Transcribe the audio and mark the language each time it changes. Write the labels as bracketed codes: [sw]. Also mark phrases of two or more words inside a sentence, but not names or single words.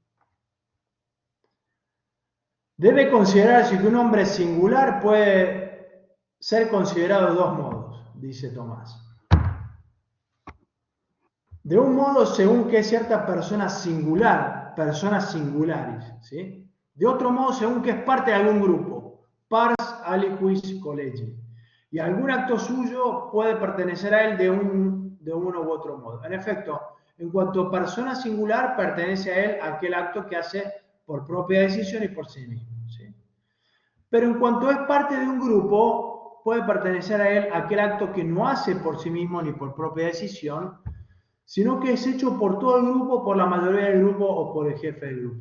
[es] Debe considerarse que un hombre singular puede ser considerado de dos modos, dice Tomás. De un modo, según que es cierta persona singular, personas singulares, ¿sí? De otro modo, según que es parte de algún grupo, [la] pars aliquis collegi. [es] Y algún acto suyo puede pertenecer a él de uno u otro modo. En efecto, en cuanto a persona singular, pertenece a él aquel acto que hace por propia decisión y por sí mismo, ¿sí? Pero en cuanto es parte de un grupo, puede pertenecer a él aquel acto que no hace por sí mismo ni por propia decisión, sino que es hecho por todo el grupo, por la mayoría del grupo o por el jefe del grupo.